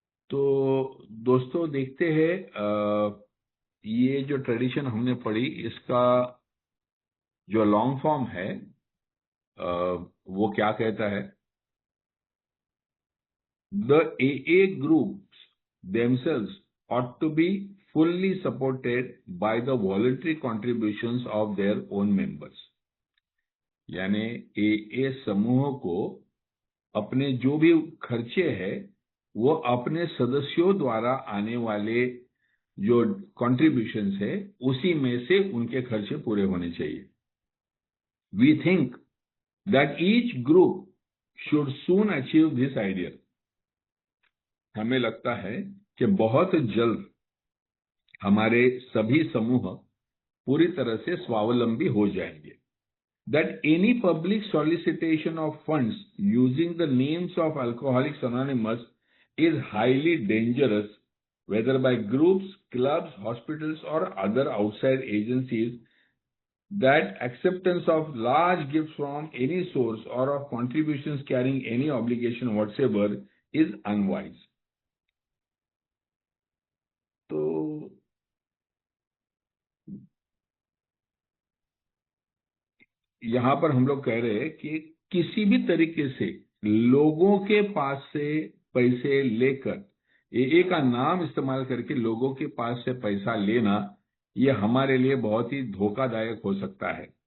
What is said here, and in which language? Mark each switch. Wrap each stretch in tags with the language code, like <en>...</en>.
<hi>तो दोस्तों देखते हैं ये जो ट्रेडिशन हमने पढ़ी इसका जो लॉन्ग फॉर्म है वो क्या कहता है।</hi> <en>The AA groups themselves ought to be fully supported by the voluntary contributions of their own members.</en> <hi>यानी ए समूह को अपने जो भी खर्चे हैं वो अपने सदस्यों द्वारा आने वाले जो कॉन्ट्रीब्यूशंस है उसी में से उनके खर्चे पूरे होने चाहिए.</hi> <en>We think that each group should soon achieve this idea.</en> <hi>हमें लगता है कि बहुत जल्द हमारे सभी समूह पूरी तरह से स्वावलंबी हो जाएंगे.</hi> <en>That any public solicitation of funds using the names of Alcoholics Anonymous is highly dangerous, whether by groups, clubs, hospitals, or other outside agencies. That acceptance of large gifts from any source or of contributions carrying any obligation whatsoever is unwise.</en> <hi>तो यहां पर हम लोग कह रहे हैं कि किसी भी तरीके से लोगों के पास से पैसे लेकर ए का नाम इस्तेमाल करके लोगों के पास से पैसा लेना ये हमारे लिए बहुत ही धोखादायक हो सकता है.</hi>